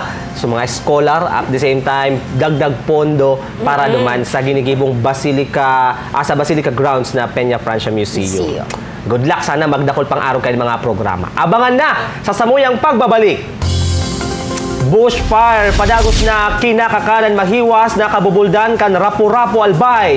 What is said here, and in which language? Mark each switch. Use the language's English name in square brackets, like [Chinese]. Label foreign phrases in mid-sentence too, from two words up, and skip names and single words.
[Bikol] So mga scholar [English] at the same time [Bikol] dagdag pondo para duman sa ginigibong Basilica sa Basilica grounds na Peña Francia Museum. [English] Good luck, [Bikol] sana magdakol pang araw kayo ng mga programa. Abangan na sa samuyang pagbabalik. Bushfire, padagos na kinakakanan mahiwas na kabubuldan kan Rapu-Rapu Albay.